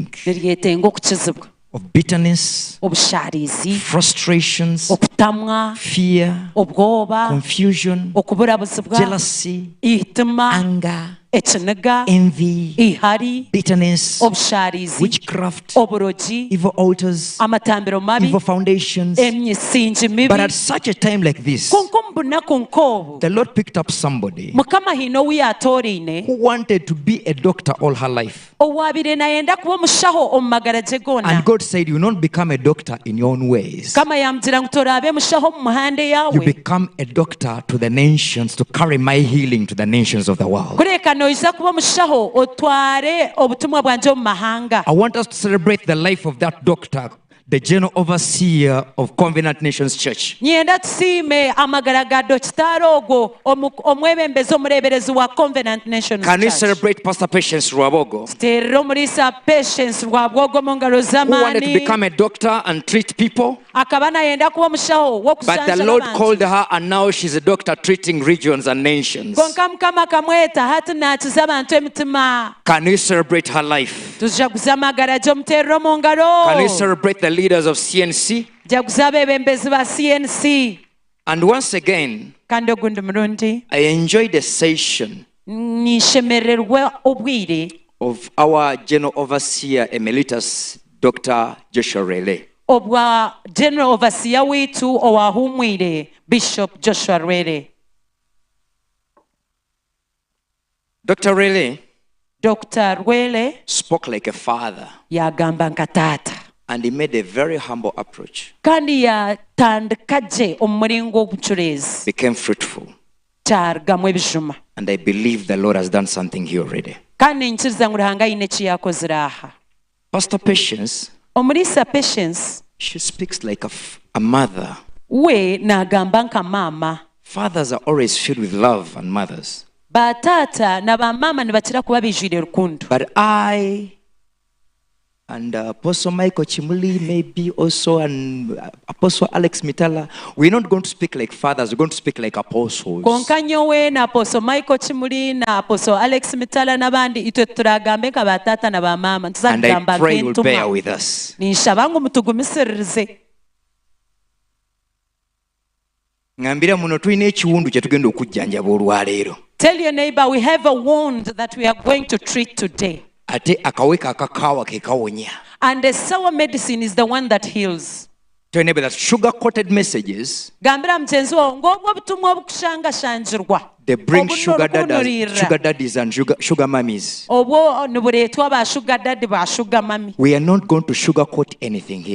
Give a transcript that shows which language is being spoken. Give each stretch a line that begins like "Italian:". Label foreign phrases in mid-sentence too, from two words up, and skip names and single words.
Nyankole: niryetenga okukizibwa.
English: of bitterness,
Nyankole: Obusharizi,
English: frustrations,
Nyankole: okutamwa,
English: fear,
Nyankole: obwoba,
English: confusion,
Nyankole: okuburabuzibwa,
English: jealousy,
Nyankole: ihitima,
English: anger,
Nyankole: ekiniga,
English: envy,
Nyankole: ihari,
English: bitterness,
Nyankole: obusharizi,
English: witchcraft,
Nyankole: oburogi,
English: evil altars,
Nyankole: amatambiro mabi,
English: evil foundations.
Nyankole: emisingi mibi.
English: But at such a time like this,
Nyankole: konko mu bunaku nk'obu
English: the Lord picked up somebody
Nyankole: mukama hino wiyatooriine
English: who wanted to be a doctor all her life.
Nyankole: owaabire nayenda kuba omushaho omu magara gye gonna.
English: And God said, you don't become a doctor in your own ways.
Nyankole: kama yamugira ngu toraabe mushaho mu muhande
English: You
Nyankole: yawe,
English: become a doctor to the nations, to carry my healing to the nations of the world.
Nyankole: kureka noija kuba omushaho otware obutumwa bwanje omu mahanga.
English: I want us to celebrate the life of that doctor, the general overseer of Covenant Nations Church.
Nyankole: nyenda tusiime amagara ga dokitaari ogwo omwebembezi omureeberezi wa Covenant Nations
English: Can we Church. celebrate Pastor Patience Ruabogo,
Nyankole: tuteerere omulisa Patience Rwabwogo mu ngalo
English: who wanted to
Nyankole: z'amaani,
English: become a doctor and treat people?
Nyankole: akaba nayenda kuba omushaho
English: But the
Nyankole: w'okusanjala
English: Lord
Nyankole: abantu.
English: called her, and now she's a doctor treating regions and nations.
Nyankole: konka mukama kamweta hati nakiza abantu emitima.
English: Can we celebrate her life?
Nyankole: tujaguza amagara gye omuteerere omu ngalo.
English: Can we celebrate the leaders of CNC?
Nyankole: jaguza abeebembezi ba CNC.
English: And once again,
Nyankole: kandi ogundi mulundi
English: I enjoyed the session
Nyankole: nishemererwa obwire
English: of our general overseer emeritus, Dr. Joshua Rele.
Nyankole: obwa
English: general overseer
Nyankole: witu owahumwire Bishop Joshua Rwele.
English: Dr. Rele Dr. Rwele spoke like a father,
Nyankole: yagamba nka taata
English: and he made a very humble approach,
Nyankole: kandi yatandika gye omu mulingo obuculeezi
English: became fruitful.
Nyankole: kyarugamu ebijuma.
English: And I believe the Lord has done something here already.
Nyankole: kandi nkiriza ngu Ruhanga ayine eki yakozire aha.
English: Pastor Patience,
Nyankole: omulisa Patience
English: she speaks like a mother.
Nyankole: we n'agamba nka maama.
English: Fathers are always filled with love, and mothers.
Nyankole: bataata na bamaama ne bakira kuba bijwire rukundo.
English: But I and Apostle Michael Chimuli, maybe also, and Apostle Alex Mitala, we're not going to speak like fathers, we're going to speak like apostles.
Nyankole: konka nyowe na Apostle Michael Chimuli na Apostle Alex Mitala n'abandi itwe turagambe nka bataata na bamaama
English: And I
Nyankole: tuzagamba
English: pray you'll bear
Nyankole: nk'entumwa.
English: with us.
Nyankole: ninshaba ngu mutugumisirize.
Ganda: Ngambira muno tulina ekiwundu kye tugenda okujjanjaba olwaleero.
English: Tell your neighbor we have a wound that we are going to treat today.
Ganda: Ate akaweka akakaawa ke kawonya.
English: And the sour medicine is the one that heals. Tell your neighbor that sugar-coated messages,
Ganda: gambira mugenzi wawe ng'obwo obutumwa obukushangashanjirwa
English: they bring
Ganda: Obuno
English: sugar
Ganda: orukunulirira.
English: daddies and sugar mummies.
Nyankole: obwo nibureetwa ba
English: sugar daddy
Nyankole: ba
English: sugar mami. We are not going to sugarcoat anything here.